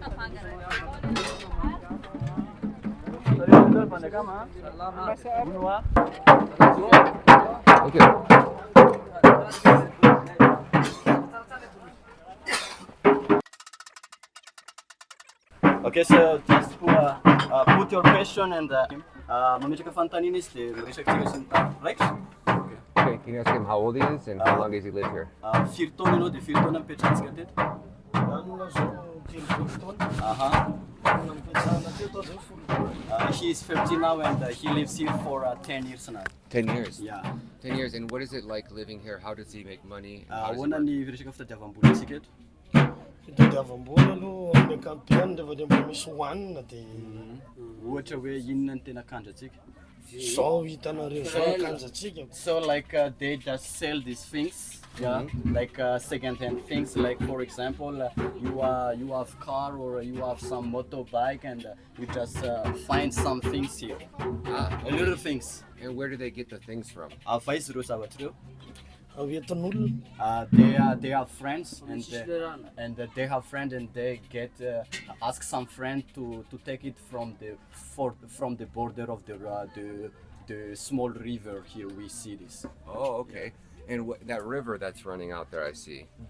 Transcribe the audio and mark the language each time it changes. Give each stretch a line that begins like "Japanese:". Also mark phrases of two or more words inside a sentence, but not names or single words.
English: Thank you. Okay, so just put your question and
Malagasy: mametraka fanontaniana izy dia resaka tsika sy ny tany.
English: Right? Okay, can you ask him how old he is and how long does he live here?
Malagasy: Firy taona ianao dia firy taona mipetrahantsika teto? Anona zao 13 taona. Aha. Mipetrahana teto zao 10 taona.
English: He is 15 now and he lives here for 10 years now. 10 years. Yeah. 10 years. And what is it like living here? How does he make money? And how does it
Malagasy: Ahoana
English: work?
Malagasy: ny resaka fitadiavam-bola antsika eto? Fitadiavam-bola aloha amin'ny ankapobeny rehefa dia mbola misy hohanina dia Ohatra hoe inona ny tena kandratsika? zao hitanareo zao akanjantsika.
English: So like they just sell these things, yeah, like second-hand things. Like for example, you have car or you have some motorbike, and you just find some things here, little things. And where do they get the things from?
Malagasy: Faiz ireo zavatra ireo. Hoentin'olona.
English: They have friends and they have friends and they get ask some friend to take it from the border of the small river here. We see this. Oh, okay. And that river that's running out there, I see.